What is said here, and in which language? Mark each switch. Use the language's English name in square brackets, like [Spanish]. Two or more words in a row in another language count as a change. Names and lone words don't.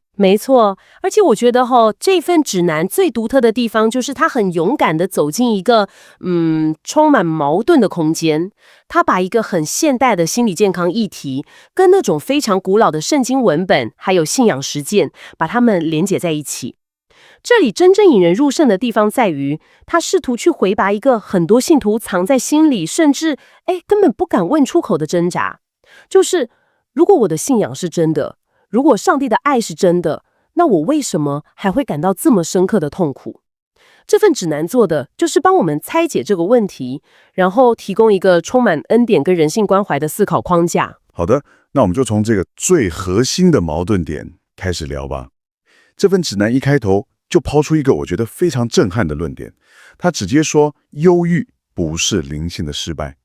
[Chinese] 沒錯，而且我覺得這份指南最獨特的地方就是他很勇敢地走進一個充滿矛盾的空間。他把一個很現代的心理健康議題，跟那種非常古老的聖經文本，還有信仰實踐，把它們連結在一起。這裡真正引人入勝的地方在於，他試圖去回答一個很多信徒藏在心裡，甚至根本不敢問出口的掙扎，就是如果我的信仰是真的，如果上帝的愛是真的，那我為什麼還會感到這麼深刻的痛苦？這份指南做的就是幫我們拆解這個問題，然後提供一個充滿恩典跟人性關懷的思考框架。好的，那我們就從這個最核心的矛盾點開始聊吧。這份指南一開頭就拋出一個我覺得非常震撼的論點，他直接說憂鬱不是靈性的失敗。